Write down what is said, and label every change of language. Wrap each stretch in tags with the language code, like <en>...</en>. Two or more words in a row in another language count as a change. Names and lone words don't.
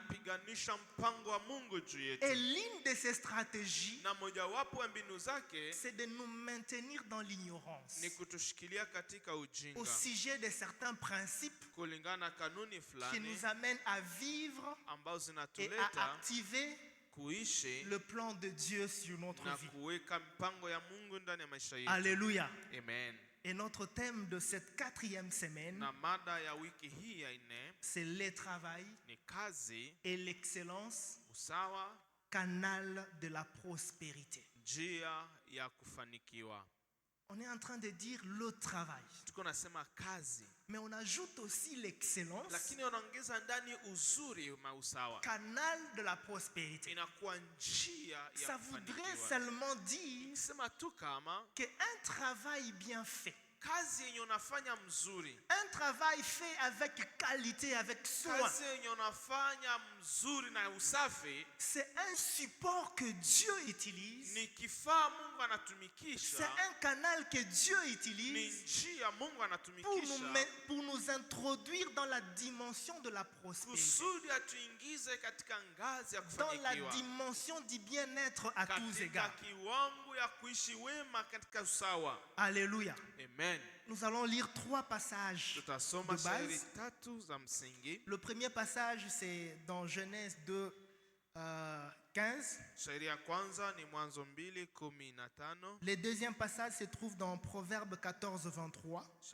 <fr>Et l'une de ses stratégies, c'est de nous maintenir dans l'ignorance au sujet de certains principes qui nous amènent à vivre et à activer le plan de Dieu sur notre vie. Alléluia. Amen. Et notre thème de cette quatrième semaine, c'est le travail et l'excellence, canal de la prospérité.</fr> <sw>njia ya kufanikiwa.</sw> <fr>On est en train de dire le travail.</fr> <sw>Tuko nasema kazi.</sw> <fr>Mais on ajoute aussi l'excellence.</fr> <sw>Lakini unaongeza ndani uzuri na usawa.</sw> <fr>Canal de la prospérité.</fr> <sw>Inakuwa njia ya kufanikiwa.</sw> <fr>Ça voudrait seulement dire</fr> <sw>sema tu kama</sw> <fr>que un travail bien fait.</fr> <sw>Kazi yenye unafanya mzuri.</sw> <fr>Un travail fait avec qualité, avec soin.</fr> <sw>Kazi yenye unafanya mzuri na usafi.</sw> <fr>C'est un support que Dieu utilise.</fr> <sw>Ni kifaa Mungu anatumikisha.</sw> <fr>C'est un canal que Dieu utilise.</fr> <sw>Ni njia Mungu anatumikisha.</sw> <fr>Pour nous introduire dans la dimension de la prospérité.</fr> <sw>Kusudi atuingize katika ngazi ya kufanikiwa.</sw> <fr>Dans la dimension du bien-être à tous égards.</fr> <sw>Katika kiwango ya kuishi wema katika usawa.</sw> <fr>Alléluia. Amen. Nous allons lire 3 passages de base. Le premier passage, c'est dans Genèse 2, 15. Le deuxième passage se trouve dans Proverbe 14, 23.</fr>